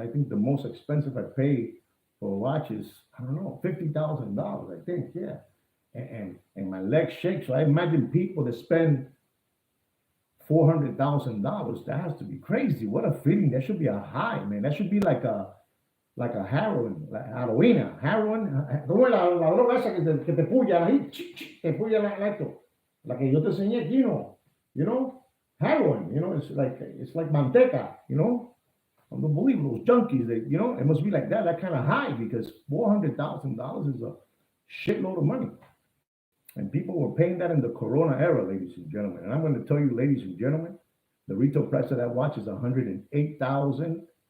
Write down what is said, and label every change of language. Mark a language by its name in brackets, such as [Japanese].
[English] I think the most expensive I pay for a watch is, I don't know, $50,000. I think, yeah. And my legs shake. So I imagine people that spend $400,000. That has to be crazy. What a feeling. That should be a high, man. That should be like a heroin, like heroína. Heroin. [Spanish] ¿Cómo es la droga esa que te puya ahí? Te puya esto. La que yo te enseñé aquí, heroin. [English] It's like manteca. Unbelievable. Those junkies. It must be like that kind of high, because $400,000 is a shitload of money. And people were paying that in the Corona era, ladies and gentlemen. And I'm going to tell you, ladies and gentlemen, the retail price of that watch is $108,820.